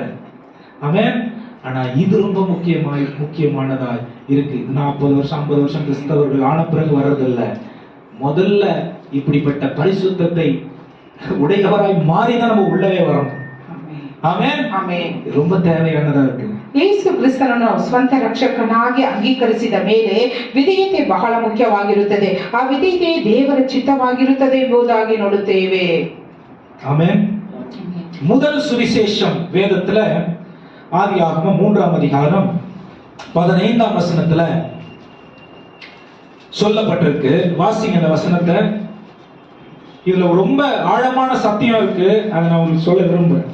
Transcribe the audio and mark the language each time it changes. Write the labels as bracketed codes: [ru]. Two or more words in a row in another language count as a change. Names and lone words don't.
[ta] ஆமென். ஆனா இது ரொம்ப முக்கியமானதா இருக்கு. 40 வருஷம் 50 வருஷம் கிறிஸ்தவர்கள் ஆன பிறகு வர்றதில்ல. முதல்ல இப்படிப்பட்ட பரிசுத்தத்தை உடையவராய் மாறிதான் நம்ம உள்ளவே வரணும். [kn] ಆಮೆನ್. ಆಮೆನ್. [ta] ரொம்ப தேவையானதா இருக்கு. [kn] ಯೇಸು ಕ್ರಿಸ್ತನನ್ನು ಸ್ವಂತ ರಕ್ಷಕನಾಗಿ ಅಂಗೀಕರಿಸಿದ ಮೇಲೆ ವಿಧೇಯತೆ ಬಹಳ ಮುಖ್ಯವಾಗಿರುತ್ತದೆ. ಆ ವಿಧೇಯತೆ ದೇವರ ಚಿತ್ತವಾಗಿರುತ್ತದೆ ಎಂಬುದಾಗಿ ನೋಡುತ್ತೇವೆ. [ta] ஆமென். முதல் சுவிசேஷம் வேதத்துல ஆதியாகமம் 3ஆம் அதிகாரம் 15ஆம் வசனத்துல சொல்லப்பட்டிருக்கு. வாசிங்க அந்த வசனத்தை. இதுல ரொம்ப ஆழமான சத்தியம் இருக்கு, அதை நான் உங்களுக்கு சொல்ல விரும்புறேன்.